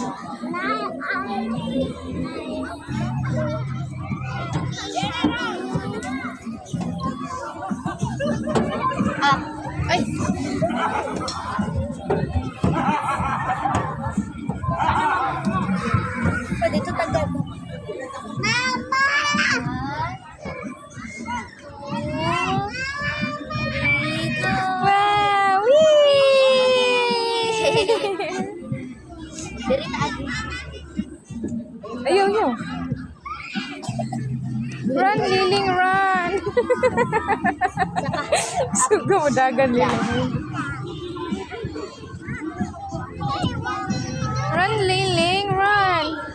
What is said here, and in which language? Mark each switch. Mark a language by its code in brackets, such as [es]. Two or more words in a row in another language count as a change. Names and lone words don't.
[ceb] Up. Ay. Pwede ito tagad. Mama! Wow! Whee! Diri ta agi. Ayaw, ayaw. [en] Run, Liling, run! [ceb] Suga mo dagan, Liling. [en] Run, Liling, run!